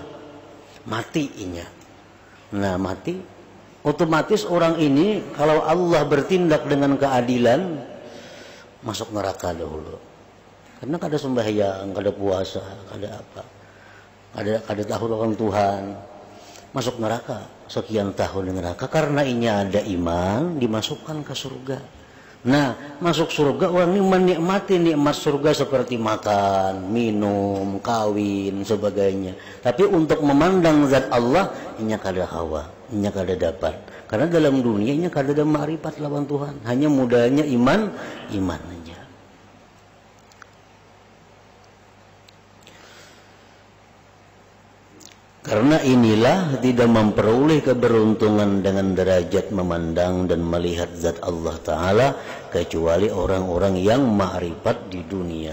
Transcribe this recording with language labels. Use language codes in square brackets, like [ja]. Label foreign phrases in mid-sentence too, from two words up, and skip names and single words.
[bjn] Mati inya. Nah, mati. [id] Otomatis orang ini kalau Allah bertindak dengan keadilan masuk neraka dahulu. [bjn] Karena kada sembahyang, kada puasa, kada apa. Kada tahu akan Tuhan. [id] Masuk neraka sekian tahun di neraka karena ini ada iman dimasukkan ke surga. Nah, masuk surga orang ini menikmati nikmat surga seperti makan, minum, kawin, sebagainya. Tapi untuk memandang zat Allah, [bjn] inya kada hawa, inya kada dapat. Karena dalam dunia inya kada ada ma'rifat lawan Tuhan. [id] Hanya mudahnya iman aja. Karena inilah tidak memperoleh keberuntungan dengan derajat memandang dan melihat zat Allah Ta'ala kecuali orang-orang yang ma'rifat di dunia.